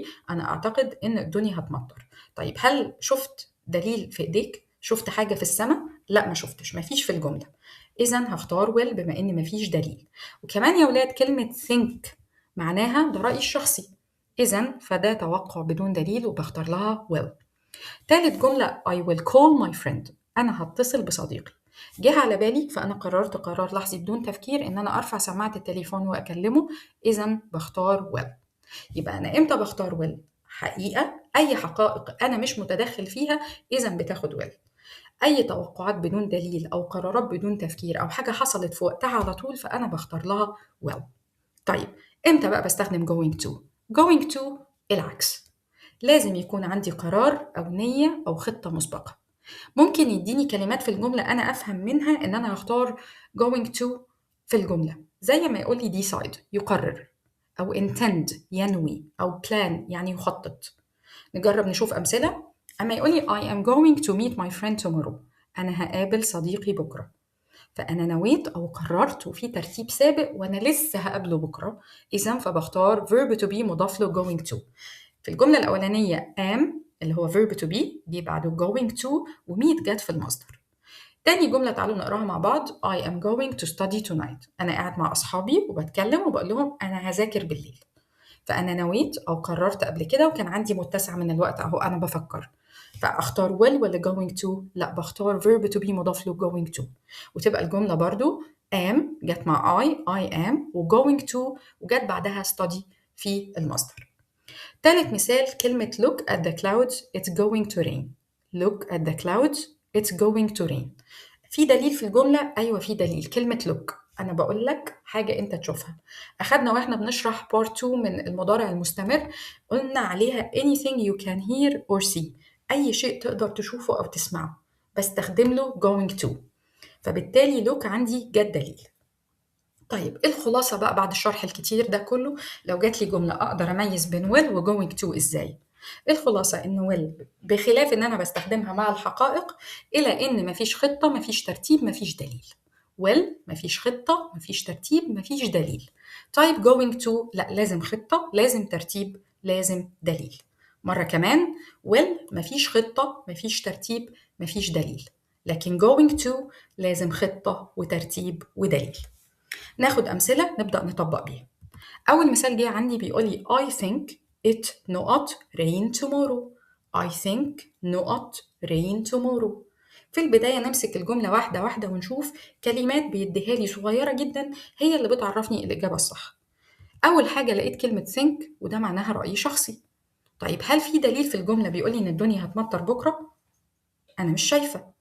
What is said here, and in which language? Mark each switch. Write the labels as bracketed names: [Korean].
[Arabic] أنا أعتقد إن الدنيا هتمطر. طيب هل شفت دليل في إيديك؟ شفت حاجة في السماء؟ لا، ما شفتش، ما فيش في الجملة. إذا هختار will بما إن ما فيش دليل. وكمان يا ولاد كلمة think معناها ده رأيي الشخصي، إذا فده توقع بدون دليل وبختار لها will. تالت جملة [English] I will call my friend. [Arabic] أنا هتصل بصديقي. جه على بالي فأنا قررت قرار لحظي بدون تفكير إن أنا أرفع سماعة التليفون وأكلمه، إذا بختار will. يبقى أنا إمتى بختار will؟ حقيقة، أي حقائق أنا مش متدخل فيها إذا بتاخد will. أي توقعات بدون دليل أو قرارات بدون تفكير أو حاجة حصلت في وقتها على طول فأنا بختار لها will. طيب إمتى بقى بستخدم going to؟ going to العكس. لازم يكون عندي قرار أو نية أو خطة مسبقة. ممكن يديني كلمات في الجملة أنا أفهم منها إن أنا هختار going to في الجملة، زي ما يقول لي decide يقرر، أو intend ينوي، أو plan يعني يخطط. نجرب نشوف أمثلة. أما يقول لي [English] I am going to meet my friend tomorrow. [Arabic] أنا هقابل صديقي بكرة. فأنا نويت أو قررت وفي ترتيب سابق وأنا لسه هقابله بكرة، إذا فبختار verb to be مضاف له going to. في الجملة الأولانية am اللي هو verb to be جه بعده going to وmeet جت في المصدر. تاني جملة تعالوا نقراها مع بعض. [English] I am going to study tonight. [Arabic] أنا قاعد مع أصحابي وبتكلم وبقول لهم أنا هذاكر بالليل. فأنا نويت أو قررت قبل كده وكان عندي متسع من الوقت أهو أنا بفكر. فأختار will ولا going to؟ لا، بختار verb to be مضاف له going to. وتبقى الجملة برضو am جت مع I am و going to وجت بعدها study في المصدر. تالت مثال كلمة [English] look at the clouds it's going to rain. look at the clouds it's going to rain. [Arabic] في دليل في الجملة؟ أيوة في دليل. كلمة look أنا بقول لك حاجة أنت تشوفها. أخدنا وإحنا بنشرح part 2 من المضارع المستمر قلنا عليها [English] anything you can hear or see. [Arabic] أي شيء تقدر تشوفه أو تسمعه بستخدم له going to. فبالتالي look عندي جت دليل. طيب إيه الخلاصة بقى بعد الشرح الكتير ده كله؟ لو جات لي جملة أقدر أميز بين will و going to إزاي؟ الخلاصة إن will بخلاف إن أنا بستخدمها مع الحقائق إلى إن مفيش خطة، مفيش ترتيب، مفيش دليل. will مفيش خطة، مفيش ترتيب، مفيش دليل. طيب going to لا، لازم خطة، لازم ترتيب، لازم دليل. مرة كمان will مفيش خطة، مفيش ترتيب، مفيش دليل. لكن going to لازم خطة وترتيب ودليل. ناخد أمثلة نبدأ نطبق بيها. أول مثال جه عندي بيقول لي [English] I think it not rain tomorrow. I think not rain tomorrow. [Arabic] في البداية نمسك الجملة واحدة واحدة ونشوف كلمات بيديها لي صغيرة جدا هي اللي بتعرفني الإجابة الصح. أول حاجة لقيت كلمة think وده معناها رأي شخصي. طيب هل في دليل في الجملة بيقول لي إن الدنيا هتمطر بكرة؟ أنا مش شايفة.